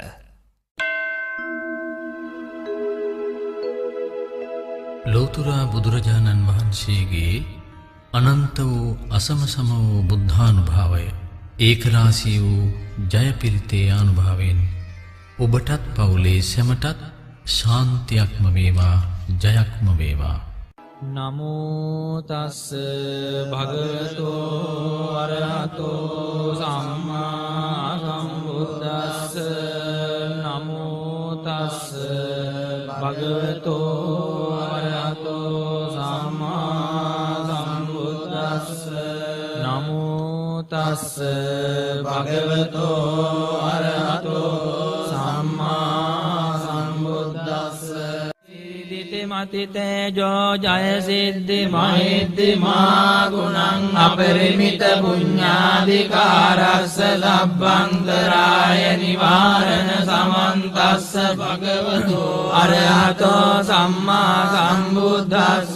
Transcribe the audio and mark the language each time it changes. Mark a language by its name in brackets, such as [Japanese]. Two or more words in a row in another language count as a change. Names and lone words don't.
[Sinhala] ලෝතුරා බුදුරජාණන් වහන්සේගේ අනන්ත වූ අසමසම වූ බුද්ධානුභාවය ඒකරාශී වූ ජය පිරිතේ අනුභවයෙන් ඔබටත් පවුලේ සැමටත් ශාන්තියක්ම වේවා, ජයක්ම වේවා. [Pali] නමෝ තස්ස භගවතෝ අරහතෝ සම්මා සම්බුද්දස්ස. නමෝ තස්ස භගවතෝ අරහතෝ සම්මා සම්බුද්දස්ස. නමෝ තස්ස භගවතෝ අරහතෝ සම්මා සම්බුද්දස්ස. මති තේජෝ ජය සිද්ධි මහිද්දි මා ගුණං අපරිමිත පුඤ්ඤාධිකාරස්ස ලබ්බන්තරාය නිවාරණ සමන්තස්ස භගවතෝ අරහතෝ සම්මා සම්බුද්දස්ස.